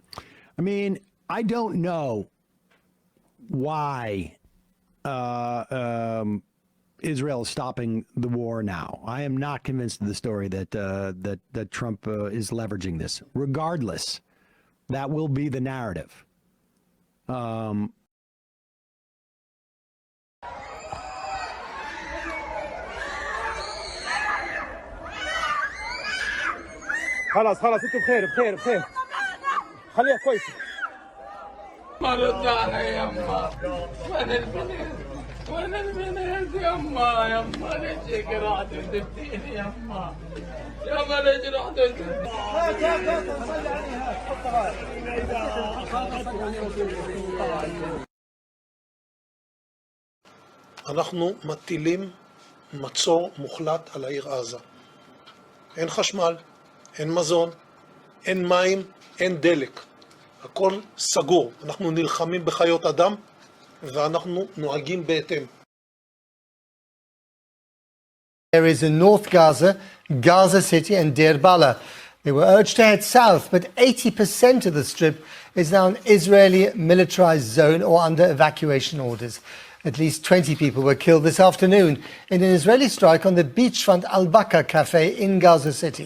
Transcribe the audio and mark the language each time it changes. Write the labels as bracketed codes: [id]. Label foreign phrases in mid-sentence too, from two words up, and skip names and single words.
[en] I mean, I don't know why Israel is stopping the war now. I am not convinced of the story that Trump is leveraging this. Regardless, that will be the narrative. [ar] خلاص انتوا بخير خليها كويسه ما رجعنا يما وين البنات يما ليش رحت وسبتيني يما ليش رحت وسبتيني. [he] אנחנו מטילים מצור מוחלט על העיר עזה. אין חשמל, אין מזון, אין מים, אין דלק. הכל סגור. אנחנו נלחמים בחיות אדם ואנחנו נוהגים בהתאם. [en] Areas in North Gaza, Gaza City and Deir Bala. They were urged to head south, but 80% of the strip is now an Israeli militarized zone or under evacuation orders. At least 20 people were killed this afternoon in an Israeli strike on the beachfront Al-Baka cafe in Gaza City.